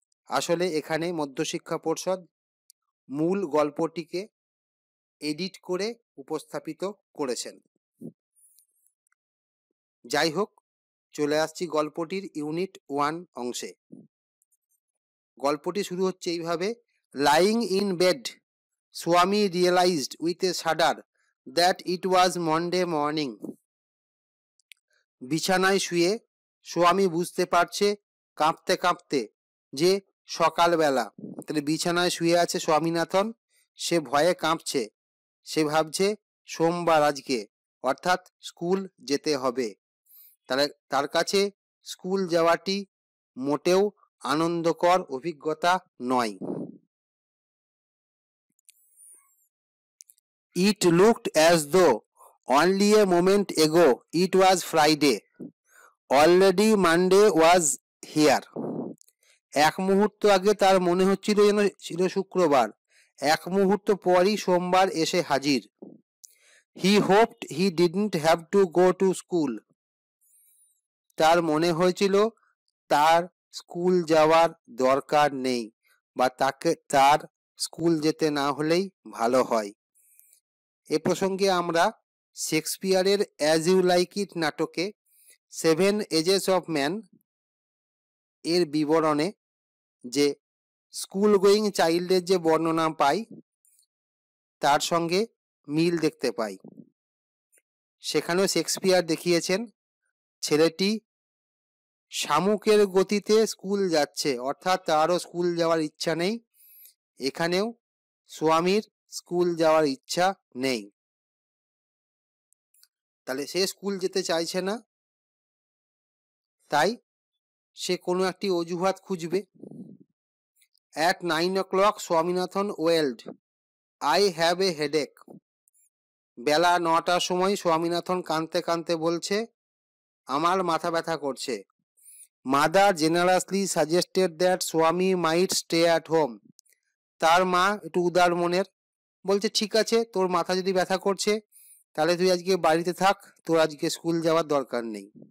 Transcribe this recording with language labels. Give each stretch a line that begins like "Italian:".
Bangla: আসলে এখানে মধ্যশিক্ষা পর্ষদ মূল গল্পটিকে এডিট করে উপস্থাপিত করেছেন। যাই হোক, চলে আসছি গল্পটির ইউনিট 1 অংশে। গল্পটি শুরু হচ্ছে এইভাবে,
English: Lying in bed, Swami realized with a shudder that it was Monday morning.
Bangla: বিছানায় শুয়ে স্বামী বুঝতে পারছে কাঁপতে কাঁপতে যে সকালবেলা। তাহলে বিছানায় শুয়ে আছে স্বামীনাথন, সে ভয়ে কাঁপছে, সে ভাবছে সোমবার আজকে, অর্থাৎ স্কুল যেতে হবে। তাহলে তার কাছে স্কুল যাওয়াটি মোটেও আনন্দকর অভিজ্ঞতা নয়।
English: It looked as though only a moment ago it was Friday. Already Monday was here.
Bangla: এক মুহূর্ত আগে তার মনে হচ্ছিল যেন ছিল শুক্রবার, এক মুহূর্ত পরই সোমবার এসে হাজির।
English: He hoped he didn't have to go to school.
Bangla: তার মনে হয়েছিল তার স্কুল যাওয়ার দরকার নেই, বা তার স্কুল যেতে না হলেই ভালো হয়। এ প্রসঙ্গে আমরা শেক্সপিয়ারের অ্যাজ ইউ লাইক ইট নাটকে 7 এজেস অফ ম্যান এর বিবরণে যে স্কুল গোয়িং চাইল্ডের যে বর্ণনা পাই তার সঙ্গে মিল দেখতে পাই। সেখানেও শেক্সপিয়ার দেখিয়েছেন ছেলেটি শামুকের গতিতে স্কুল যাচ্ছে, অর্থাৎ তারও স্কুল যাওয়ার ইচ্ছা নেই। এখানেও স্বামীর স্কুল যাওয়ার ইচ্ছা নেই, তাহলে সে স্কুল যেতে চাইছে না, তাই সে কোনো একটি অজুহাত খুঁজবে।
English: At 9 o'clock Swaminathan wailed, I have a headache.
Bangla: বেলা 9টার সময় স্বামীনাথন কাঁদতে কাঁদতে বলছে আমার মাথা ব্যথা করছে।
English: Mother generously suggested that Swami might stay at home.
Bangla: তার মা একটু উদার মনের, বলছে ঠিক আছে তোর মাথা যদি ব্যথা করছে তাহলে তুই আজকে বাড়িতে থাক, তোর আজকে স্কুল যাওয়ার দরকার নেই।